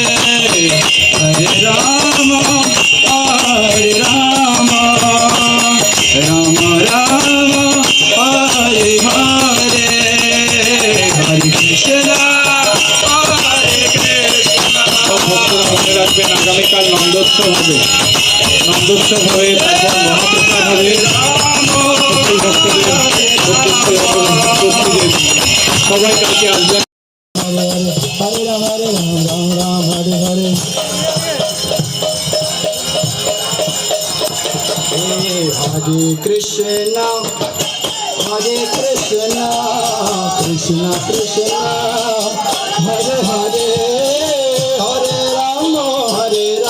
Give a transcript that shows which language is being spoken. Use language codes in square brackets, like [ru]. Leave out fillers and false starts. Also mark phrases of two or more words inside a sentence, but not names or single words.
[sa] हरे राम, हरे राम, राम राम, हरे हरे, हरे कृष्ण, हरे कृष्ण. [bn] মনে রাখবেন আগামীকাল নন্দোৎসব হবে, নন্দোৎসব হয়ে তারপর মহাপ্রসাদ হবে. সকল ভক্তদের উপস্থিত সবাই কালকে আসবেন. [sa] হরে রাম হরে রাম, রাম রাম হরে হরে. হরে কৃষ্ণ, হরে কৃষ্ণ, কৃষ্ণ কৃষ্ণ, হরে হরে, হরে রাম, হরে